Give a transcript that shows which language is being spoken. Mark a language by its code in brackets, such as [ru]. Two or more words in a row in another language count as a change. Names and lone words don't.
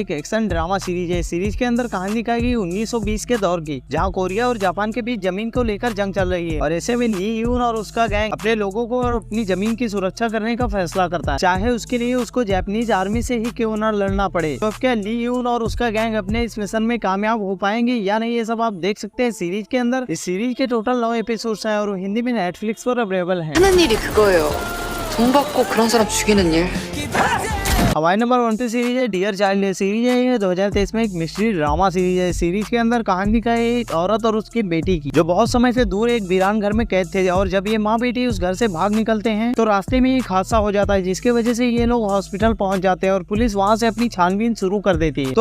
[hi] एक [en] action drama series [hi] है। सीरीज के अंदर कहानी दिखाएगी 1920 के दौर की, जहां कोरिया और जापान के बीच जमीन को लेकर जंग चल रही है, और ऐसे में ली यून और उसका गैंग अपने लोगों को और अपनी जमीन की सुरक्षा करने का फैसला करता है, चाहे उसके लिए उसको [en] Japanese army [hi] से ही क्यों न लड़ना पड़े। तो क्या ली यून और उसका गैंग अपने इस मिशन में कामयाब हो पाएंगे या नहीं, ये सब आप देख सकते हैं सीरीज के अंदर। इस सीरीज के [en] total 9 episodes [hi] हैं और हिंदी में नेटफ्लिक्स पर अवेलेबल है। [ko] 돈 받고 그런 사람 죽이는 일. [hi] हमारे नंबर 1 पे सीरीज है डियर चाइल्ड। है सीरीज है ये 2023 में। एक [en] mystery drama series [hi] है। सीरीज के अंदर कहानी दिखाई एक औरत और उसकी बेटी की जो बहुत समय से दूर एक वीरान घर में कैद थे, और जब ये माँ बेटी उस घर से भाग निकलते हैं तो रास्ते में एक हादसा हो जाता है, जिसकी वजह से ये लोग हॉस्पिटल पहुंच जाते हैं और पुलिस वहाँ से अपनी छानबीन शुरू कर देती है।